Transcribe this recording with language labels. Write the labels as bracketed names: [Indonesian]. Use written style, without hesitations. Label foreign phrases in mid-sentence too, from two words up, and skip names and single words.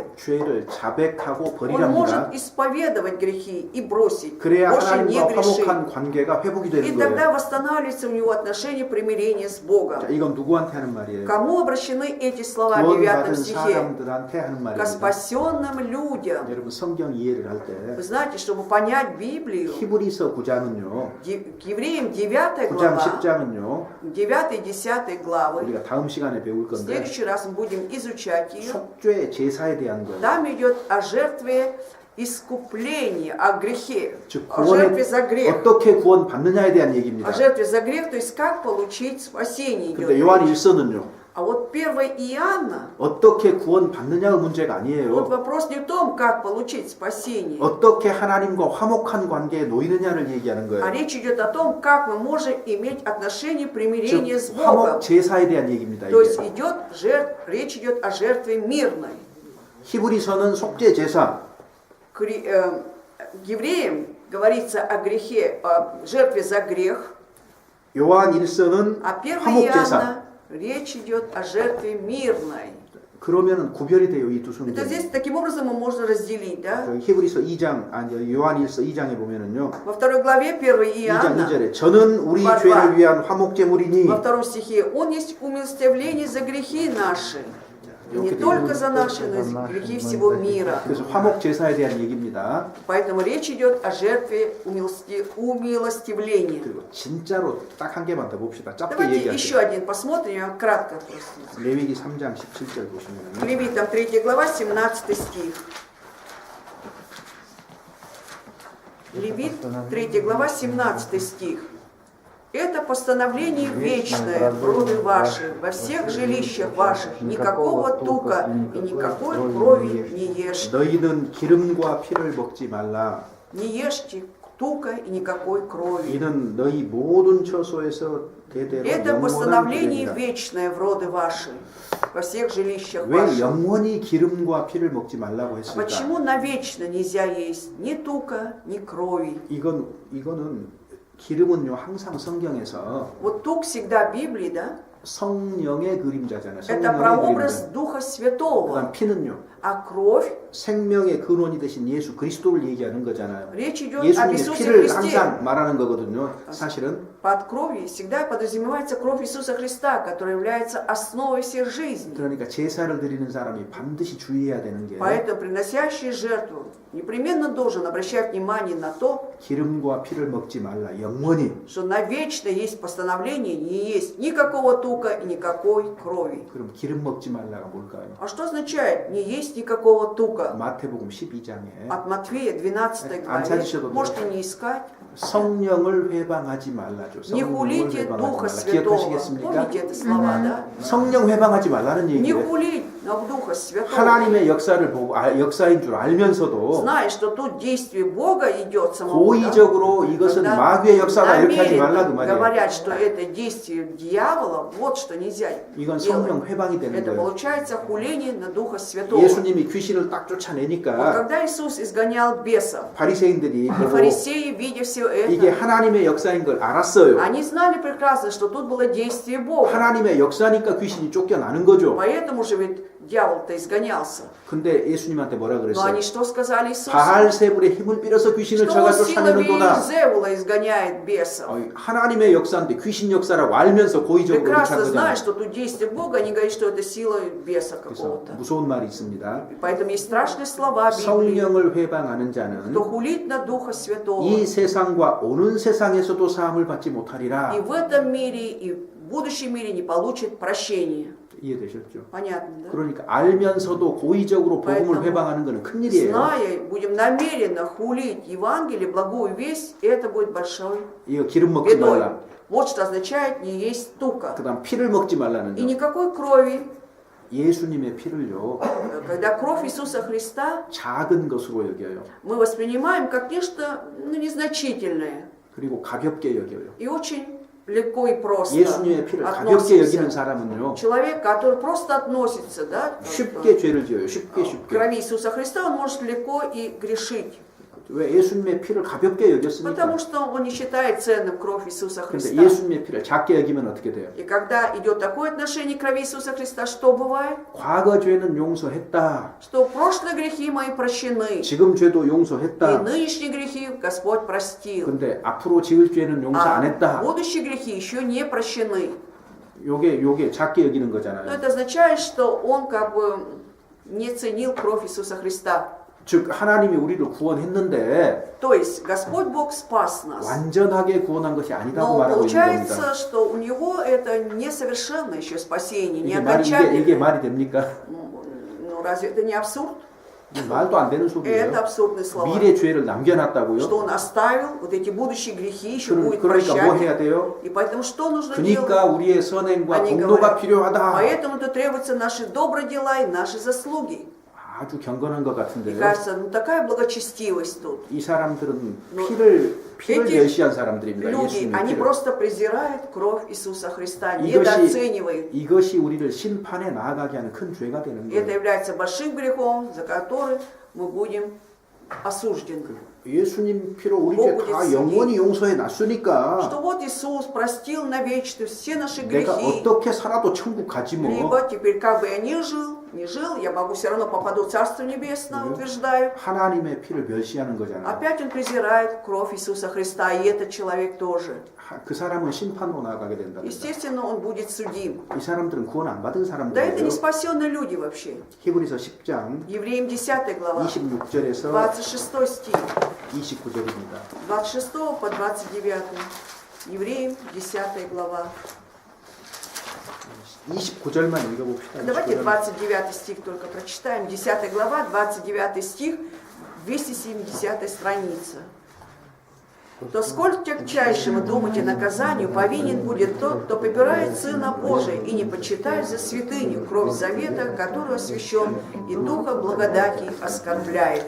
[Korean] 죄를 자백하고 [Russian] он [Korean] 버리랍니다. [Russian] может исповедовать грехи и бросить, [Korean] 그래야 [Russian] больше не [Korean] 하나님과 [Russian] грешить. [Korean] 화목한 관계가 회복이 [Russian] И [Korean] 되는 [Russian] тогда [Korean] 거예요. [Russian] восстанавливается у него отношение примирения с Богом. [Korean] 자, 이건 누구한테 하는 말이에요? [Russian] Кому обращены эти слова в 9 [Korean] 구원받은 [Russian] стихе? [Korean] 사람들한테 하는 [Russian] К [Korean] 말입니다. [Russian] спасенным людям. [Korean] 여러분 성경 이해를 할 [Russian] Вы [Korean] 때 [Russian] знаете, чтобы понять Библию, [Korean] 히브리서 9장은요. [Russian] к евреям 9 [Korean] 9장 [Russian] глава, [Korean] 10장은요. [Russian] 9 и 10 главы, [Korean] 우리가 다음 시간에 배울 [Russian] в [Korean] 건데 [Russian] следующий раз мы будем изучать ее. [Korean] 속죄 제사에 대한 거예요. [Russian] Там идет о жертве искупления, о грехе, [Korean] 즉 [Russian] о жертве [Korean] 구원에 [Russian] за грех. [Korean] 어떻게 구원받느냐에 대한 얘기입니다. [Russian] О жертве за грех, то есть как получить спасение [Korean] 근데 [Russian] идет. [Korean] 요한 1서는요. [Russian] А вот 1 Иоанна, [Korean] 어떻게 구원받느냐의 문제가 [Russian] вот [Korean] 아니에요. [Russian] вопрос не в том, как получить спасение, [Korean] 어떻게 하나님과 화목한 관계에 놓이느냐를 얘기하는 [Russian] а [Korean] 거예요. [Russian] речь идет о том, как мы можем иметь отношение [Korean] 즉 [Russian] примирения с [Korean] 화목 [Russian] Богом. [Korean] 제사에 대한 얘기입니다. [Russian] То есть [Korean] 이게. [Russian] речь идет о жертве мирной. [Korean] 히브리서는 속죄 제사, [Russian] К евреям говорится о грехе, о жертве за грех, [Korean] 요한 1서는 [Russian] а 1 [Korean] 화목 제사. [Russian] Иоанна речь идет о жертве мирной. [Korean] 그러면 구별이 돼요, 이 두 [Russian] Это [Korean] 성경. [Russian] здесь таким образом можно разделить, да? [Korean] 히브리서 2장, 아니 요한 1서 2장에 보면은요. [Russian] Во второй главе 1 [Korean] 2장 [Russian] Иоанна, [Korean] 2절에 저는 우리 [Russian] два. [Korean] 죄를 위한 화목제물이니 [Russian] во втором стихе, Он есть умилостивление за грехи наши. И не только за наши, но и за грехи всего мира. [Korean] 그래서 화목 제사에 대한 얘기입니다. [Russian] Поэтому речь идет о жертве умилостивления. [Korean] 그리고 진짜로 딱 한 개만 더 봅시다. 짧게 [Russian] Давайте еще [Korean] 얘기할게요. [Russian] один посмотрим, я кратко просто. [Korean] 레위기 3장 17절 보시면 [Russian] Левитам 3 глава, 17 стих. Левит 3 глава, 17 стих. Это постановление вечное в роды ваши, во всех жилищах ваших, никакого тука и никакой крови не ешьте. [Korean] 너희는 기름과 피를 먹지 말라. [Russian] Не ешьте тука и никакой крови. [Korean] 이는 너희 모든 처소에서 대대로 [Russian] Это [Korean] 영원한 [Russian] постановление [Korean] 기름이다. [Russian] вечное в роды ваши, во всех жилищах [Korean] 왜 [Russian] ваших. [Korean] 영원히 기름과 피를 먹지 말라고 [Russian] А [Korean] 했을까? [Russian] почему навечно нельзя есть ни тука, ни крови? [Korean] 이거는 기름은요 항상 성경에서 [Russian] Вот тук всегда в Библии, да? [Korean] 성령의 그림자잖아요. [Russian] Это [Korean] 성령의 [Russian] прообраз [Korean] 그림자. [Russian] Духа Святого. [Korean] 그다음 피는요 [Russian] А кровь, [Korean] 생명의 근원이 되신 예수 그리스도를 얘기하는 거잖아요. [Russian] речь идет об [Korean] 예수님의 [Russian] Иисусе [Korean] 피를 [Russian] Христе. [Korean] 항상 말하는 거거든요. 사실은 [Russian] Под кровью всегда подразумевается кровь Иисуса Христа, которая является основой всех жизней. [Korean] 그러니까 제사를 드리는 사람이 반드시 주의해야 되는 게 [Russian] Поэтому приносящий жертву непременно должен обращать внимание на то, [Korean] 기름과 피를 먹지 말라. 영원히. [Russian] что навечно есть постановление не есть никакого тука и никакой крови. [Korean] 그럼 기름 먹지 말라가 뭘까요? [Russian] А что означает не есть никакого тука? [Korean] 마태복음 12장에 [Russian] От Матфея 12 [Korean] 안 [Russian] главе, [Korean] 찾으셔도 [Russian] можете [Korean] 돼요. [Russian] не искать. [Korean] 성령을 회방하지 말라죠. [Russian] Не [Korean] 성령을 [Russian] хулите [Korean] 회방하지 [Russian] Духа [Korean] 말라. [Russian] Святого. [Korean] 기억하시겠습니까? [Russian] Помните это слова, да? [Korean] 성령 회방하지 말라는 [Russian] Не [Korean] 얘기예요. [Russian] хулить Духа Святого. [Korean] 하나님의 역사를 보고 역사인 줄 알면서도 [Russian] Зная, что тут действие Бога идет самого, [Korean] 고의적으로 이것은 [Russian] Когда [Korean] 마귀의 역사다 이렇게 하지 말라 그 [Russian] намеренно [Korean] 말이에요. [Russian] говорят, что это действие дьявола, вот что нельзя [Korean] 이건 [Russian] делать. [Korean] 성령 회방이 되는 [Russian] Это [Korean] 거예요. [Russian] получается хуление на Духа Святого. [Korean] 예수님이 귀신을 딱 [Russian] Вот [Korean] 쫓아내니까 [Russian] когда Иисус изгонял бесов, [Korean] 바리새인들이 [Russian] и [Korean] 보고 [Russian] фарисеи, видя все [Korean] 이게 [Russian] это, [Korean] 하나님의 역사인 걸 알았어요. [Russian] они знали прекрасно, что тут было действие Бога. [Korean] 하나님의 역사니까 귀신이 쫓겨나는 거죠. [Russian] Поэтому же ведь дьявол-то изгонялся. [Korean] 근데 예수님한테 뭐라 [Russian] Но [Korean] 그랬어요? [Russian] они что сказали Иисусу? [Korean] 바알세불의 힘을 빌어서 귀신을 [Russian] Что [Korean] 저가 [Russian] силами [Korean] 쫓아내는도다. [Russian] Зевула изгоняет бесов. [Korean] 하나님의 역사인데 귀신 역사라고 알면서 고의적으로 그렇게 한 [Russian] Прекрасно [Korean] 거잖아요. [Russian] знают, что тут действие Бога, они говорят, что это сила беса [Korean] 그래서 [Russian] какого-то. [Korean] 무서운 말이 있습니다. [Russian] Поэтому есть страшные слова в Библии. [Korean] 성령을 회방하는 자는 [Russian] Кто хулит на Духа Святого, [Korean] 이 세상과 오는 세상에서도 사함을 받지 못하리라. [Russian] и в этом мире, и в будущем мире не получит прощения. [Korean] 이해되셨죠? [Russian] Понятно, да? [Korean] 그러니까 알면서도 고의적으로 복음을 [Russian] Поэтому, [Korean] 회방하는 것은 큰일이에요. [Russian] Зная, будем намеренно хулить Евангелие, благую весть, это будет большой [Korean] 이거 기름 먹지 [Russian] бедой. [Korean] 말라. [Russian] Вот что означает не есть тука. [Korean] 그다음 피를 먹지 말라는 [Russian] И [Korean] 점. [Russian] никакой крови. [Korean] 예수님의 피를요 [Russian] Когда кровь Иисуса Христа [Korean] 작은 것으로 여겨요. [Russian] мы воспринимаем как нечто незначительное [Korean] 그리고 가볍게 여겨요. [Russian] и очень легко и просто [Korean] 예수님의 피를 가볍게 여기는 [Russian] относимся. [Korean] 사람은요 [Russian] Человек, который просто относится, да, [Korean] 쉽게 죄를 지어요. 쉽게 [Russian] к [Korean] 쉽게. [Russian] крови Иисуса Христа, он может легко и грешить. [Korean] 왜 예수님의 피를 가볍게 여겼으니까. [Russian] Потому что он не считает ценным кровь Иисуса [Korean] 근데 [Russian] Христа. [Korean] 예수님의 피를 작게 여기면 어떻게 돼요? [Russian] И когда идет такое отношение к крови Иисуса Христа, что бывает? [Korean] 과거 죄는 용서했다. [Russian] Что прошлые грехи мои прощены, [Korean] 지금 죄도 [Russian] и [Korean] 용서했다. [Russian] нынешние грехи Господь простил, [Korean] 근데 앞으로 지을 죄는 용서 안 [Russian] а [Korean] 했다. [Russian] будущие грехи еще не прощены. [Korean] 요게 작게 여기는 [Russian] Но [Korean] 거잖아요. [Russian] это означает, что он как бы не ценил кровь Иисуса Христа. [Korean] 즉 하나님이 우리를 구원했는데 [Russian] То есть Господь Бог спас нас. [Korean] 완전하게 구원한 것이 아니라고 [Russian] Но [Korean] 말하고 있는 겁니다. [Russian] получается, что у него это несовершенное еще спасение, не [Korean] 이게 [Russian] окончательное. [Korean] 말이 됩니까? [Russian] Ну разве это не абсурд? [Korean] 말도 안 되는 [Russian] Это [Korean] 소리예요. [Russian] абсурдные слова. [Korean] 미래 죄를 남겨놨다고요? [Russian] Что он оставил, вот эти будущие грехи еще будет [Korean] 그러니까 뭐 해야 [Russian] прощать. [Korean] 돼요? [Russian] И поэтому что нужно [Korean] 그러니까 [Russian] делать? [Korean] 우리의 선행과 [Russian] Они [Korean] 공로가 [Russian] говорят, [Korean] 필요하다. [Russian] поэтому-то требуются наши добрые дела и наши заслуги. [Korean] 아주 경건한 것 [Russian] Мне [Korean] 같은데요. [Russian] кажется, ну такая благочестивость тут. [Korean] 이 사람들은 [Russian] Ну, [Korean] 피를 [Russian] эти [Korean] 멸시한 사람들입니다. [Russian] Люди, [Korean] 예수님의 [Russian] они [Korean] 피를. [Russian] просто презирают кровь Иисуса Христа, [Korean] 이것이- [Russian] недооценивают. [Korean] 이것이 우리를 심판에 나아가게 하는 큰 죄가 되는 [Russian] И это [Korean] 거예요. [Russian] является большим грехом, за который мы будем осуждены. [Korean] 예수님 피로 우리 죄 [Russian] Бог [Korean] 다 [Russian] будет [Korean] 영원히 용서해 놨으니까 [Russian] Что вот Иисус простил навечно все наши [Korean] 내가 [Russian] грехи. [Korean] 어떻게 살아도 천국 가지 뭐. [Russian] Либо теперь как бы я ни жил, не жил, я могу все равно попаду в Царство Небесное, утверждаю. [Korean] 하나님의 피를 멸시하는 거잖아요. [Russian] Опять он презирает кровь Иисуса Христа, и этот человек тоже. [Korean] 그 사람은 심판으로 나아가게 된다. [Russian] Естественно, он будет судим. [Korean] 이 사람들은 구원 안 받은 [Russian] Да это [Korean] 사람들이에요. [Russian] не спасенные люди вообще. [Korean] 히브리서 10장 [Russian] Евреям 10 глава, [Korean] 26절에서 [Russian] 26 стих, [Korean] 29절입니다. [Russian] 26 по 29. Евреям 10 глава. [Korean] 29절만 읽어봅시다. [Russian] Давайте [Korean] 29절. [Russian] 29 стих только прочитаем. 10 глава, 29 стих, 270 страница. То сколь тягчайшему думать о наказанию повинен будет тот, кто попирает Сына Божия и не почитает за святыню кровь завета, которую освящен, и Духа благодати оскорбляет.